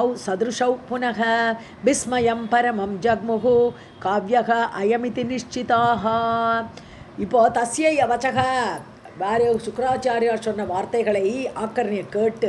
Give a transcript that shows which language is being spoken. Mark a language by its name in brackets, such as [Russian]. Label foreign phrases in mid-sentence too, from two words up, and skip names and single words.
[Sanskrit] सदृशौ पुनः विस्मयं परमं जग्मुः काव्यः अयमिति निश्चिताः [Tamil] இப்போ [Sanskrit] तस्य वचक [Tamil] வேறு சுக்கராச்சாரியார் சொன்ன வார்த்தைகளை ஆக்கர்ணிய கேட்டு